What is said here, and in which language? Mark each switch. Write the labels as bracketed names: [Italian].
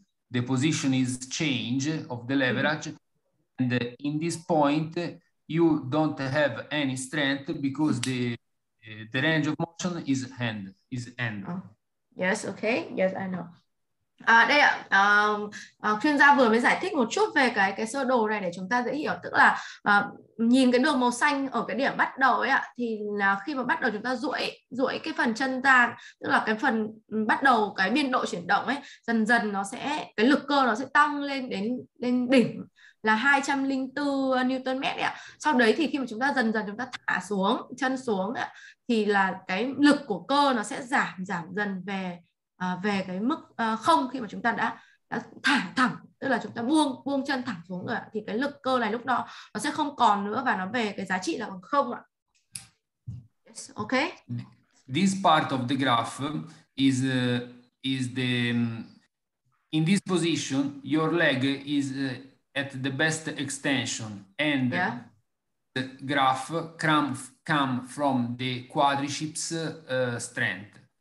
[English] the position is change of the leverage. And in this point, you don't have any strength because the range of motion is end. Oh. Yes, okay. Yes, I know. [Vietnamese] Đây ạ, chuyên gia vừa mới giải thích một chút về cái sơ đồ này để chúng ta dễ hiểu, tức là nhìn cái đường màu xanh ở cái điểm bắt đầu ấy ạ, thì là khi mà bắt đầu chúng ta duỗi cái phần chân ra, tức là cái phần bắt đầu cái biên độ chuyển động ấy, dần dần nó sẽ, cái lực cơ nó sẽ tăng lên đến đỉnh là 204 Newton mét ạ. Sau đấy thì khi mà chúng ta dần chúng ta thả xuống chân xuống ạ, thì là cái lực của cơ nó sẽ giảm dần về cái mức không khi mà chúng ta đã thả thẳng, tức là chúng ta buông chân thẳng xuống rồi, thì cái lực cơ này lúc đó nó sẽ không còn nữa và nó về cái giá trị là bằng không ạ. [English] Yes, okay. This part of the graph is the in this position your leg is at the best extension, and the graph come from the quadriceps strength.